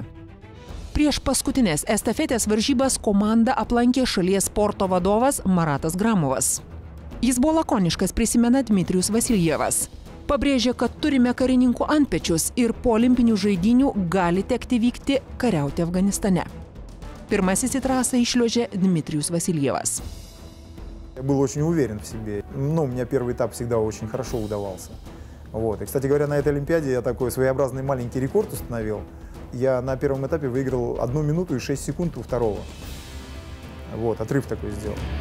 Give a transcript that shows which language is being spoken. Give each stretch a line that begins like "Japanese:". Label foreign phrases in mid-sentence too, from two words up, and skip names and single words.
Lithuanian: Prieš paskutinės estafetės varžybas komandą aplankė šalies sporto vadovas Maratas Gramovas. Jis buvo lakoniškas, prisimena Dmitrijus Vasiljevas. Pabrėžė, kad turime karininkų antpečius ir po olimpinių žaidynių gali tekti vykti kariauti Afganistane. Pirmasis į trasą išliuožė Dmitrijus Vasiljevas.
Russian: Я был очень уверен в себе. Ну, у меня первый этап всегда очень хорошо удавался. Вот. И, кстати говоря, на этой Олимпиаде я такой своеобразный маленький рекорд установил. Я на первом этапе выиграл 1 минуту и 6 секунд у второго. Вот, отрыв такой сделал.